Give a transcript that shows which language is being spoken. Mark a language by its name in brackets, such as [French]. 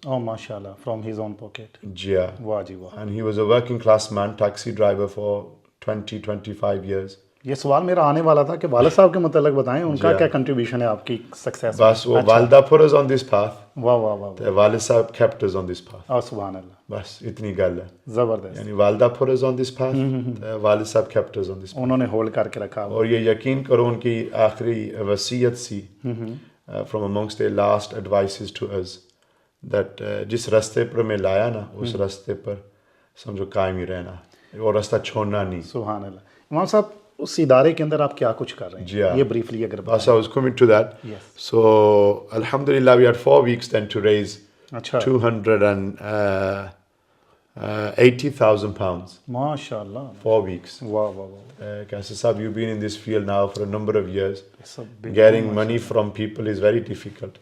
[English] Oh, MashaAllah, from his own pocket. Yeah. [Urdu] واہ جی واہ. [English] And he was a working class man, taxi driver for 20-25 years. [Urdu] یہ سوال میرا آنے والا تھا کہ والد صاحب کے متعلق بتائیں, ان کا کیا کنٹریبیوشن ہے آپ کی سکسیس میں. بس وہ والدہ [English] put us on this path. [Urdu] واہ واہ واہ. [Punjabi] تے والد صاحب [English] kept us on this path. [Urdu] اور سبحان اللہ. بس اتنی گل ہے. زبردست. یعنی والدہ put us on this path, [Punjabi] تے والد صاحب [Urdu] kept us on this path. انہوں نے ہولڈ کر کے رکھا. اور یہ یقین کرو ان کی آخری وصیت سی [English] from amongst their last advices to us that [Urdu] جس راستے پر میں لایا نا, اس راستے پر سمجھو قائم ہی رہنا, اور راستہ چھوڑنا نہیں. سبحان اللہ. امام صاحب اس ادارے کے اندر آپ کیا کچھ کر رہے ہیں, جی ہاں, یہ بریفلی اگر [English] بس I was coming to that. Yes. So alhamdulillah we had 4 weeks then to raise £280,000. MashaAllah. 4 weeks. [Urdu] واہ واہ واہ. [English] Qaiser Sahab, you've been in this field now for a number of years. Getting money from people is very difficult.